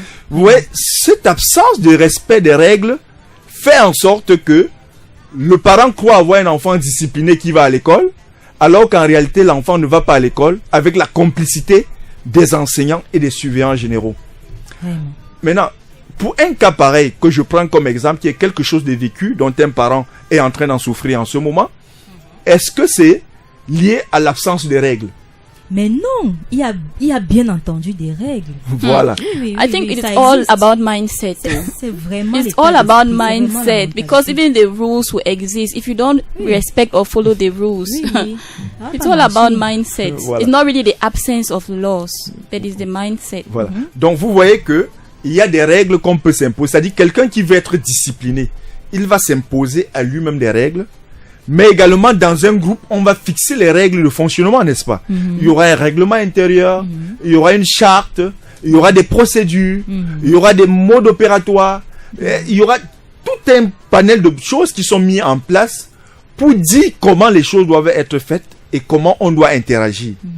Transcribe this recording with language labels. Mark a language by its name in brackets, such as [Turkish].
[French] Vous voyez, cette absence de respect des règles fait en sorte que le parent croit avoir un enfant discipliné qui va à l'école, alors qu'en réalité l'enfant ne va pas à l'école avec la complicité des enseignants et des surveillants généraux. Maintenant, pour un cas pareil que je prends comme exemple, qui est quelque chose de vécu, dont un parent est en train d'en souffrir en ce moment, est-ce que c'est lié à l'absence de règles? Mais non, il y a bien entendu des règles. Voilà. [English] I think it's all about mindset. [French] C'est vraiment [English] it's all about mindset because even the rules will exist if you don't respect or follow the rules. It's all about mindset. It's not really the absence of laws, but it's the mindset. [French] Voilà. Donc vous voyez que il y a des règles qu'on peut s'imposer. C'est-à-dire quelqu'un qui veut être discipliné, il va s'imposer à lui-même des règles. Mais également dans un groupe, on va fixer les règles de fonctionnement, n'est-ce pas? Il y aura un règlement intérieur, il y aura une charte, il y aura des procédures, il y aura des modes opératoires, il y aura tout un panel de choses qui sont mis en place pour dire comment les choses doivent être faites et comment on doit interagir.